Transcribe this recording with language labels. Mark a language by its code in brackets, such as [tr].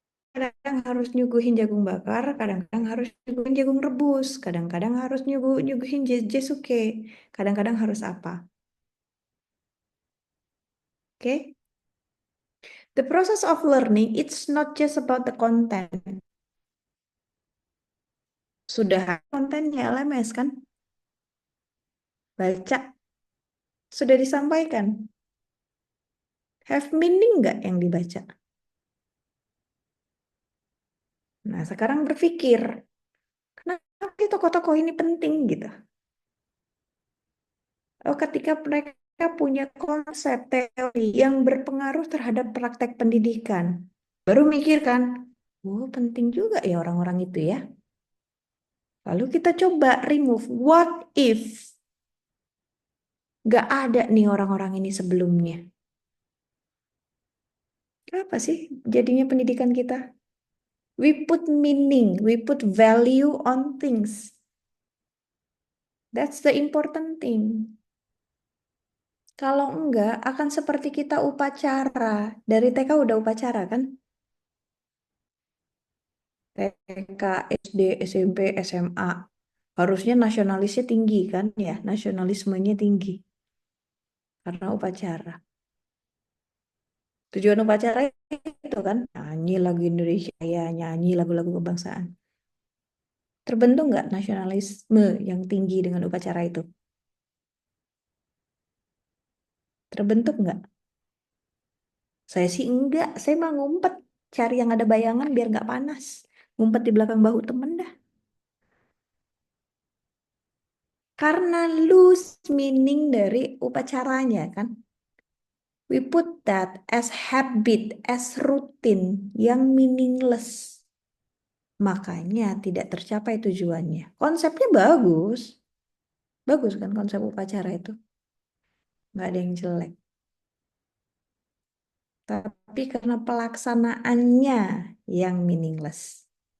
[id] Kadang-kadang harus nyuguhin jagung bakar, kadang-kadang harus nyuguhin jagung rebus, kadang-kadang harus nyuguhin jesuke, kadang-kadang harus apa? Oke? Okay? [en] The process of learning, it's not just about the content. [id] Sudah kontennya LMS kan? Baca, sudah disampaikan. [en] Have meaning [id] nggak yang dibaca? Nah, sekarang berpikir, kenapa sih tokoh-tokoh ini penting gitu? Oh, ketika mereka punya konsep teori yang berpengaruh terhadap praktek pendidikan, baru mikir kan, oh penting juga ya orang-orang itu ya. Lalu kita coba remove, [en] what if [id] nggak ada nih orang-orang ini sebelumnya? Apa sih jadinya pendidikan kita? [en] We put meaning, we put value on things. That's the important thing. [id] Kalau enggak, akan seperti kita upacara. Dari TK udah upacara kan? TK, SD, SMP, SMA. Harusnya nasionalisnya tinggi kan ya? Nasionalismenya tinggi. Karena upacara. Tujuan upacara itu kan? Nyanyi lagu Indonesia, ya, nyanyi lagu-lagu kebangsaan. Terbentuk nggak nasionalisme yang tinggi dengan upacara itu? Terbentuk nggak? Saya sih enggak. Saya mah ngumpet. Cari yang ada bayangan biar nggak panas. Ngumpet di belakang bahu temen dah. Karena [en] lose meaning [id] dari upacaranya kan. [en] We put that as habit, as routine yang meaningless. [id] Makanya tidak tercapai tujuannya. Konsepnya bagus. Bagus kan konsep upacara itu. Nggak ada yang jelek. Tapi karena pelaksanaannya yang meaningless.